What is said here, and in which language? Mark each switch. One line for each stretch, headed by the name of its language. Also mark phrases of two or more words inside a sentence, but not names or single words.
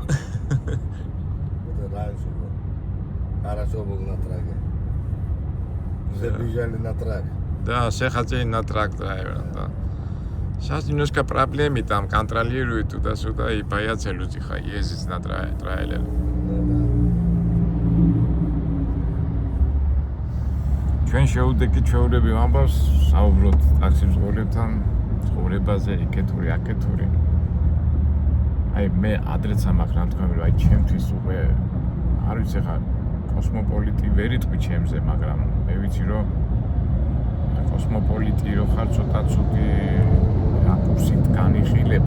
Russian: Это раньше было. Хорошо был на траке. Все бежали на трак. Да, все хотели на трак драйвера, да. Сейчас немножко проблемы там, контролируют туда-сюда и боятся люди ездить на трейлере.
Georgian: ჩვენ შეუდექით ჩვეულებრივ ამბავს საუბრობთ ტაქსიმსხურებთან ცხოვრებაზე, იქეთური, აქეთური. აი მე ადრეც ამახ რა თქვა, რომ აი ჩემთვის უკვე არ ვიცი ხა კოსმოპოლიტი ვერ იტყვი ჩემზე, მაგრამ მე ვიცი რომ კოსმოპოლიტი რო ხარ ცოტა ცუდი რაკურსით განიხილება.